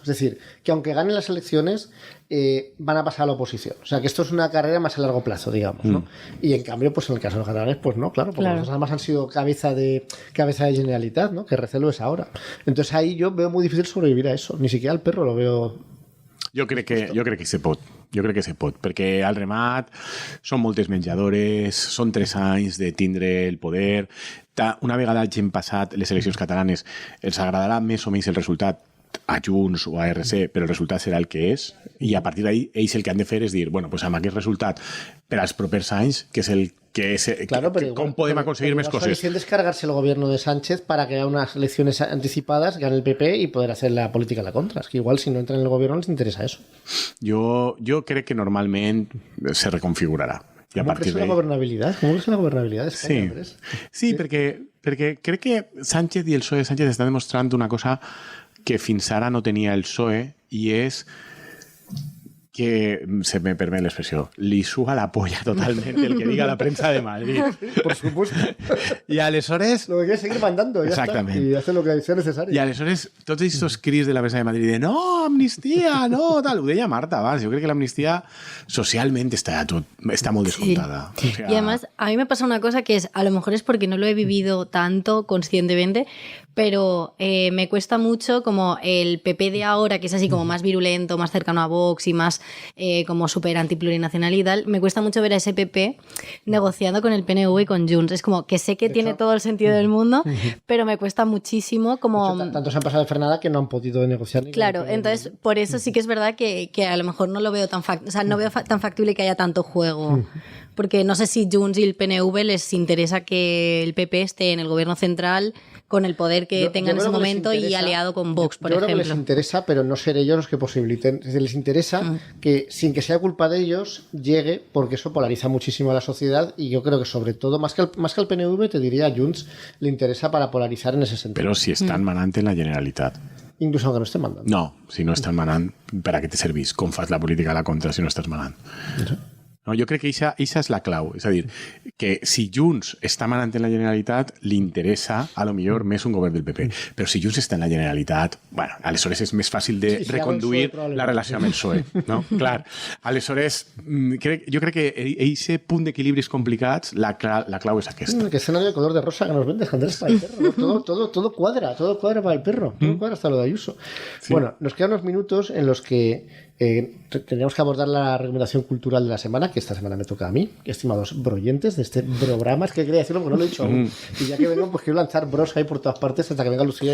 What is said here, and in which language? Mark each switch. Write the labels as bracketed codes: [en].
[es] Es decir, que aunque ganen las elecciones, van a pasar a la oposición. O sea que esto es una carrera más a largo plazo, digamos, ¿no? Y en cambio, pues en el caso de los catalanes, pues no, claro, porque los además han sido cabeza de Generalitat, ¿no? Que recelo es ahora. Entonces ahí yo veo muy difícil sobrevivir a eso. Ni siquiera al perro lo veo. [ca] Jo crec que se pot. Jo crec que se pot, perquè al remat són moltes menjadores, són 3 anys de tindre el poder. Una vegada hagin passat les eleccions catalanes, els agradarà més o menys el resultat a Junts o a RC, però el resultat serà el que és, i a partir d'ahí ells el que han de fer és dir, bueno, pues amb aquest resultat per als propers anys, que és el que és, [es] Claro, pero [ca] com podem aconseguir més coses. [es] La es cargarse el gobierno de Sánchez para que haya unas elecciones anticipadas, gane el PP y poder hacer la política a la contra. Es que igual si no entran en el gobierno les interesa eso. [ca] Jo crec que normalment se reconfigurarà. [es] ¿Cómo crees la gobernabilidad? ¿Cómo crees la gobernabilidad de España, Andrés? [ca] Sí, perquè crec que Sánchez i el PSOE de Sánchez estan demostrant una cosa que fins ara no tenia el PSOE, i és que, [es] se me permite la expresión, [ca] li suga la polla totalmente el que diga la prensa de Madrid. [es] Por supuesto. [ca] I aleshores... [es] Lo que quiere es seguir mandando, ya [ca] Exactament. [es] está. Y hace lo que sea necesario. [ca] I aleshores, tots aquests crits de la premsa de Madrid de no, amnistia, no, tal, ho deia Marta abans. Jo crec que l'amnistia socialment està molt descontada. Sí. [es] O sea, y además, a mí me pasa una cosa que es, a lo mejor es porque no lo he vivido tanto conscientemente, pero me cuesta mucho como el PP de ahora, que es así como más virulento, más cercano a Vox y más como súper antiplurinacional y tal, me cuesta mucho ver a ese PP negociando con el PNV y con Junts. Es como que sé que tiene todo el sentido del mundo, pero me cuesta muchísimo como... De hecho, tanto se han pasado de frenada que no han podido negociar. Ni Claro, entonces por eso sí que es verdad que a lo mejor no lo veo tan no veo tan factible que haya tanto juego. Porque no sé si Junts y el PNV les interesa que el PP esté en el gobierno central con el poder que tenga en ese momento y aliado con Vox, por ejemplo. Yo creo que les interesa, pero no ser ellos los que posibiliten. Es decir, les interesa que, sin que sea culpa de ellos, llegue, porque eso polariza muchísimo a la sociedad, y yo creo que sobre todo, más que al PNV, te diría a Junts, le interesa para polarizar en ese sentido. [ca] Però si estan manant en la Generalitat. [es] Incluso aunque no esté mandando. [ca] No, si no estan manant, per a què te servís? Com fas la política a la contra si no estàs manant? No, jo crec que això és la clau. És a dir, que si Junts està manant en la Generalitat, li interessa, a lo millor, més un govern del PP. Però si Junts està en la Generalitat, bueno, aleshores és més fàcil de reconduir la relació amb el PSOE. No? Clar. Aleshores, jo crec que aquest punt d'equilibris complicats, la clau és aquesta. [es] Que escenario de color de rosa que nos vendes, Andrés, para el perro. ¿No? Todo cuadra para el perro. Todo cuadra hasta lo de Ayuso. Sí. Bueno, nos quedan unos minutos en los que tendríamos que abordar la recomendación cultural de la semana, que esta semana me toca a mí, estimados broyentes de este programa. Es que quería decirlo porque no lo he dicho aún. Y ya que vengo, pues quiero lanzar bros ahí por todas partes hasta que venga Lucía.